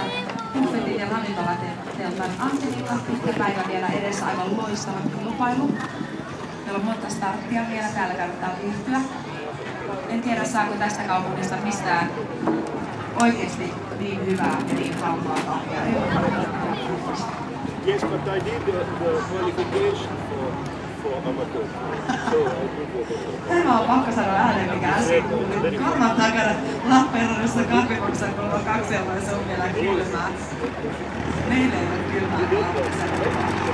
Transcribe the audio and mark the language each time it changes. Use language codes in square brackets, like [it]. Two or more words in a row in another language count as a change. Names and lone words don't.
[fi] Buffetin ja ravintolateltan Angelika, pitkä päivä vielä edessä, aivan loistava kilpailu. Meillä on monta starttia vielä, täällä kannattaa viihtyä. En tiedä, saako tästä kaupungista mistään oikeesti niin hyvää ja niin halpaa kahvia. [en] Yes, but I did the qualification for amateur. So I did [fi] Tämä on pakko sanoa ääneen, mikä äsken kuulin. Kannattaa käydä Lappeenrannassa kahvimaksaa, kun on 2 euroa ja se on vielä kylmää. Meillä ei ole kylmää Lappeenrannassa.